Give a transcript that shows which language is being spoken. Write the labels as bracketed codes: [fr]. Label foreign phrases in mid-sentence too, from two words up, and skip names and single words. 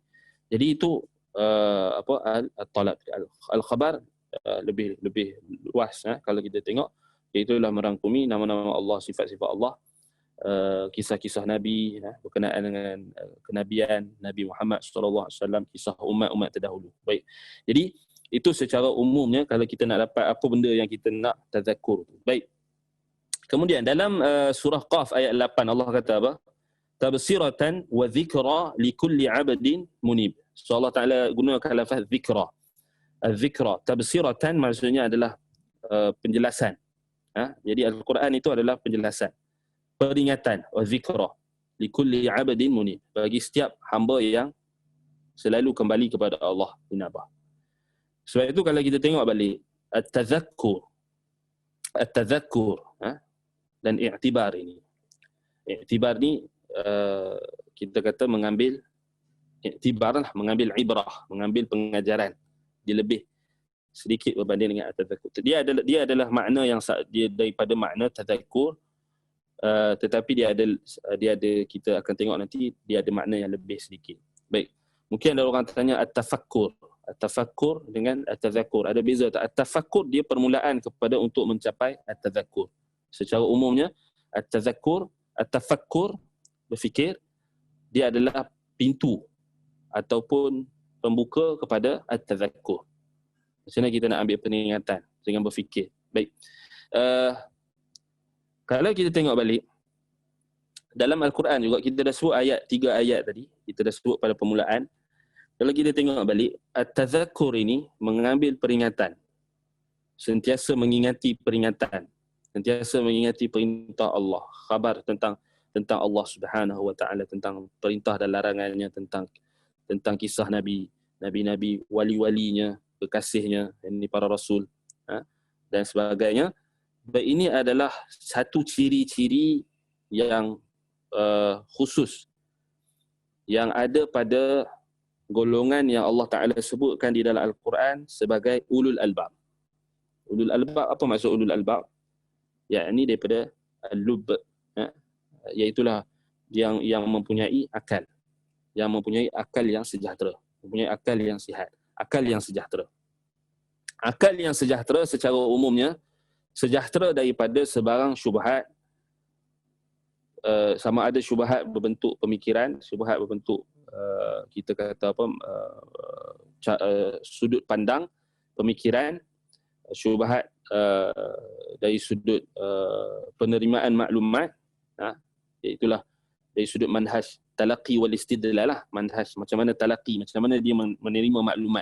[ms] Jadi itu [ar] طلب الخبر [ms] lebih luas kalau kita tengok, itulah merangkumi nama-nama Allah, sifat-sifat Allah, kisah-kisah Nabi berkenaan dengan kenabian Nabi Muhammad SAW, kisah umat-umat terdahulu. Baik. Jadi itu secara umumnya kalau kita nak dapat apa benda yang kita nak tazakkur. Baik. Kemudian dalam surah Qaf ayat 8 Allah kata apa? [ar] تبصرة وذكرى لكل عبد منيب. [ms] So Allah Taala gunakan lafaz dhikra. Az-zikra, tabsiratan maksudnya adalah penjelasan. Jadi Al-Quran itu adalah penjelasan, peringatan, [ar] وذكرى لكل عبد منيب, [ms] bagi setiap hamba yang selalu kembali kepada Allah inabah. Sebab itu kalau kita tengok balik at-tadhakkur dan i'tibar ini. I'tibar ni kita kata mengambil i'tibar lah, mengambil ibrah, mengambil pengajaran. Dia lebih sedikit berbanding dengan at-tadhakkur. Dia adalah makna yang dia daripada makna tadhakkur, tetapi dia ada kita akan tengok nanti dia ada makna yang lebih sedikit. Baik. Mungkin ada orang tanya at-tafakkur dengan at-tadhakkur. Ada beza tak? At-tafakkur dia permulaan kepada untuk mencapai at-tadhakkur. Secara umumnya at-tadhakkur, at-tafakkur, berfikir, dia adalah pintu ataupun pembuka kepada at-tadhakkur. Macam mana kita nak ambil peringatan dengan berfikir. Baik. Kalau kita tengok balik dalam Al-Quran juga, kita dah sebut 3 ayat tadi, kita dah sebut pada permulaan. Kalau kita tengok balik, at-tadhakkur ini mengambil peringatan, sentiasa mengingati peringatan, sentiasa mengingati perintah Allah, khabar tentang Allah [ar] سبحانه وتعالى, [ms] tentang perintah dan larangannya, tentang kisah nabi, wali-walinya, kekasihnya, ini para rasul dan sebagainya. Ini adalah satu ciri-ciri yang khusus yang ada pada golongan yang Allah Ta'ala sebutkan di dalam Al-Quran sebagai [ar] أولو الألباب. أولو الألباب, [ms] apa maksud [ar] أولو الألباب? [ms] Yakni daripada al-lub, iaitulah yang mempunyai akal, yang mempunyai akal yang sejahtera, mempunyai akal yang sihat, akal yang sejahtera. Akal yang sejahtera secara umumnya sejahtera daripada sebarang syubhat, sama ada syubhat berbentuk pemikiran, syubhat berbentuk kita kata apa, sudut pandang pemikiran, syubhat dari sudut penerimaan maklumat, iaitulah dari sudut [ar] منهج التلقي والاستدلال [ms] lah, manhaj macam mana talaqi, macam mana dia menerima maklumat.